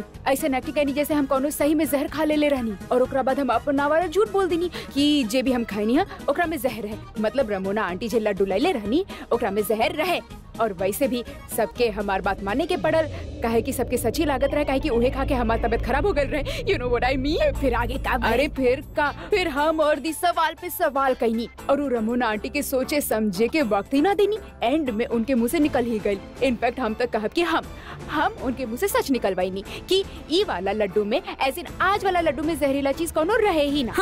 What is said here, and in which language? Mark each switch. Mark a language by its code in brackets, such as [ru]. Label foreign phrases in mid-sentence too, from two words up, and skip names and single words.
[bho] ऐसे एक्टिंग करनी जैसे हम कोनो सही में जहर खा ले रहनी, और ओकरा बाद हम अपन नावारा झूठ बोल देनी कि जे भी हम खाइनी है ओकरा में जहर है। मतलब रमोना आंटी जे लड्डू ले रहनी ओकरा में जहर रहे, और वैसे भी सबके हमार बात माने के पड़ल, काहे कि सबके सच्ची लागत रहे, काहे कि उहे खा के हमार तबियत खराब हो गई रहे। [en] you know what I mean. [bho] फिर आगे का अरे फिर हम और दी सवाल पे सवाल कईनी और वो रमोना आंटी के सोचे समझे के वक्त ही ना देनी। एंड में उनके मुंह से निकल ही गई। इनफैक्ट हम तक कहब कि हम उनके मुंह से सच निकलवाईनी कि ई वाला लड्डू में ऐसे आज वाला लड्डू में जहरीला चीज कोनो रहे ही ना।